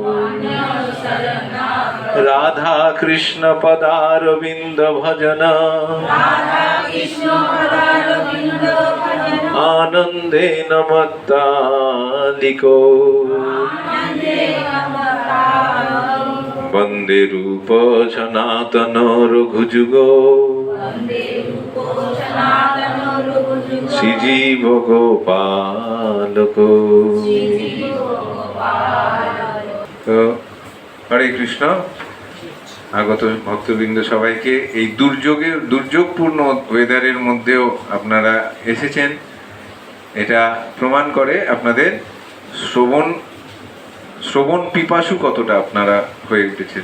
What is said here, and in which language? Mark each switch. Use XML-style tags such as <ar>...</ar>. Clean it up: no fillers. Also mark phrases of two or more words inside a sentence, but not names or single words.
<sa>राधा कृष्ण पदारविंद भजन आनंदेन मत्तालिको वंदे रूप सनातन रघुजुगो श्रीजीव गोपालको।</sa> <bn>হরে কৃষ্ণ। আগত ভক্তবৃন্দ সবাইকে এই দুর্যোগপূর্ণ ওয়েদারের মধ্যেও আপনারা এসেছেন, এটা প্রমাণ করে আপনাদের শ্রবণ পিপাসু কতটা আপনারা হয়ে উঠেছেন।</bn>